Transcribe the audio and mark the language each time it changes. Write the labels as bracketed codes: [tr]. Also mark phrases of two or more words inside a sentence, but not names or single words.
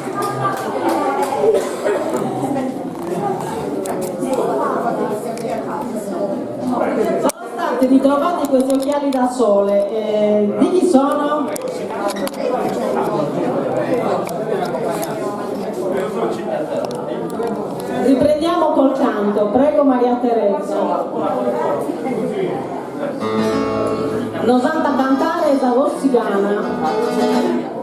[it] Sono stati ritrovati questi occhiali da sole. Di chi sono? Riprendiamo col canto, prego Maria Teresa. [es] Nos anda a cantare esa voz cigana.